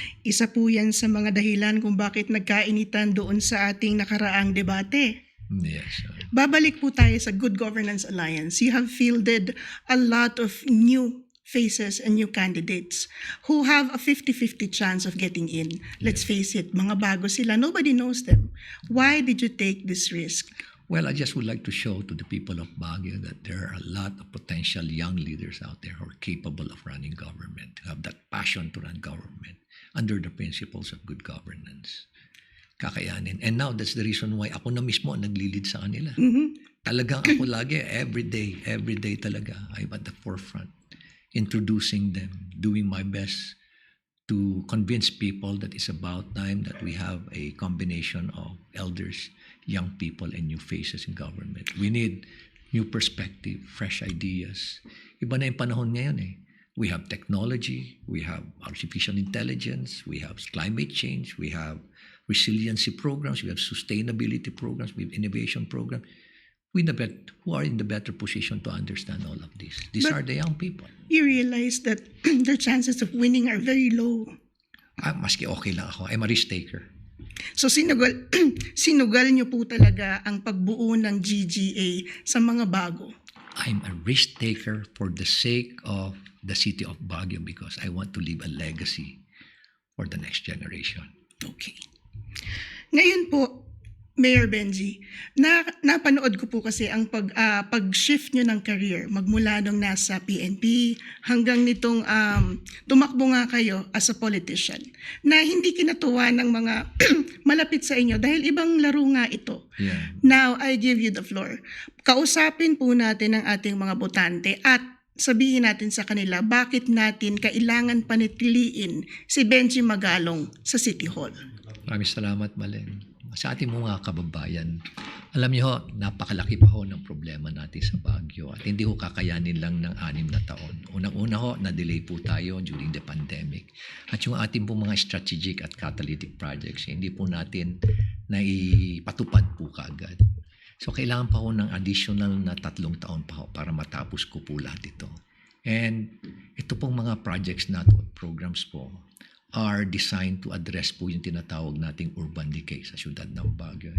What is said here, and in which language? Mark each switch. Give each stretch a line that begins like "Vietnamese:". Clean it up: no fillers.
Filipino: Isa po yan sa mga dahilan kung bakit nagkainitan doon sa ating nakaraang debate.
English: Yes.
Filipino: Babalik po tayo sa Good Governance Alliance.
English: You have fielded a lot of new faces and new candidates who have a 50-50 chance of getting in. Let's face it,
Filipino: mga bago sila.
English: Nobody knows them. Why did you take this risk? Well, I just would like to show to the people of Baguio that there are a lot of potential young leaders out there who are capable of running government, who have that passion to run government under the principles of good governance.
Filipino: Kakayanin.
English: And now, that's the reason why
Filipino: ako na mismo ang naglilid sa kanila. Mhm.
English: Talagang ako lagi, every day talaga, I'm at the forefront, introducing them, doing my best to convince people that it's about time that we have a combination of elders, young people, and new faces in government. We need new perspective, fresh ideas.
Filipino: Iba na yung panahon ngayon
English: We have technology, we have artificial intelligence, we have climate change, we have resiliency programs, we have sustainability programs, we have innovation programs. Who are in the better position to understand all of this? These But- are the young people. You realize that their chances of winning are very low.
Filipino: Maski okay lang ako.
English: I'm a risk taker.
Filipino: So sinugal niyo po talaga ang pagbuo ng GGA sa mga bago.
English: I'm a risk taker for the sake of the city of Baguio because I want to leave a legacy for the next generation. Okay.
Filipino: Ngayon po, Mayor Benji, napanood ko po kasi ang pag-shift nyo ng career magmula nung nasa PNP hanggang nitong tumakbo nga kayo
English: as a politician
Filipino: na hindi kinatuwa ng mga malapit sa inyo dahil ibang laro nga ito.
English: Yeah. Now, I give you the floor.
Filipino: Kausapin po natin ang ating mga botante at sabihin natin sa kanila bakit natin kailangan panitiliin si Benji Magalong sa City Hall? Maraming salamat, Malen. Sa ating mga kababayan, alam niyo, napakalaki pa ho ng problema natin sa Baguio at hindi ho kakayanin lang ng 6 na taon. Unang-una ho, na-delay po tayo
English: during the pandemic.
Filipino: At yung ating po mga strategic at catalytic projects, hindi po natin naipatupad po kaagad. So, kailangan pa ho ng additional na 3 taon pa ho para matapos ko po lahat ito. And ito pong mga projects nato at programs po
English: are designed to address
Filipino: po yung tinatawag nating urban decay sa syudad ng Baguio.